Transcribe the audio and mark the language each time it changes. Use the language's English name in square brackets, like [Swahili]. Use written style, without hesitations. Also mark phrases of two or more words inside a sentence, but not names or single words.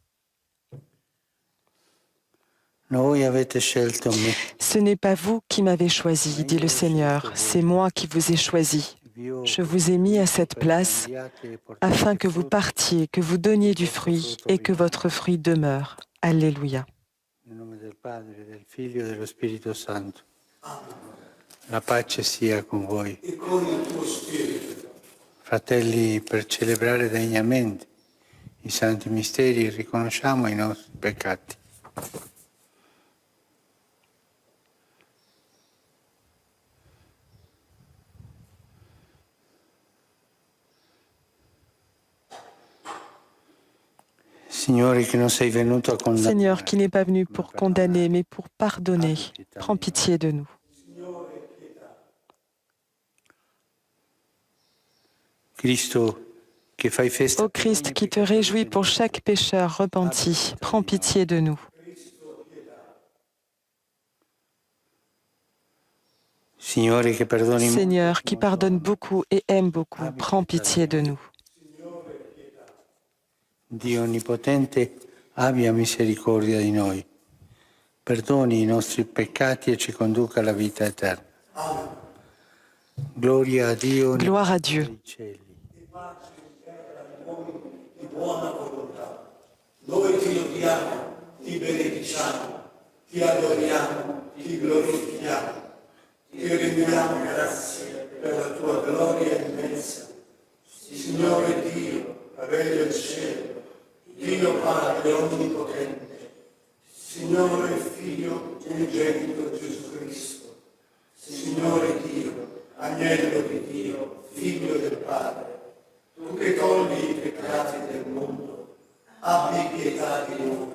[French] Ce n'est pas vous qui m'avez choisi, dit le Seigneur, c'est moi qui vous ai choisi. Je vous ai mis à cette place afin que vous partiez, que vous donniez du fruit et que votre fruit demeure. Alléluia. [Italian] La pace sia con voi. Fratelli, per celebrare degnamente i santi misteri riconosciamo i nostri peccati. [French] Seigneur, qui n'est pas venu pour condamner, mais pour pardonner, prends pitié de nous. Ô Christ, qui te réjouis pour chaque pécheur repenti, prends pitié de nous. Seigneur, qui pardonne beaucoup et aime beaucoup, prends pitié de nous. [Italian] Dio onnipotente, abbia misericordia di noi, perdoni i nostri peccati e ci conduca alla vita eterna. Gloria a Dio. [French] Gloire à Dieu. [Italian] Di buona volontà. Noi ti lodiamo, ti benediciamo, ti adoriamo, ti glorifichiamo, ti rendiamo grazie per la tua gloria immensa. Signore Dio, Re del cielo, Dio Padre onnipotente, Signore Figlio unigenito Gesù Cristo, Signore Dio, Agnello di Dio, Figlio del Padre, tu che togli i peccati del mondo, abbi pietà di noi.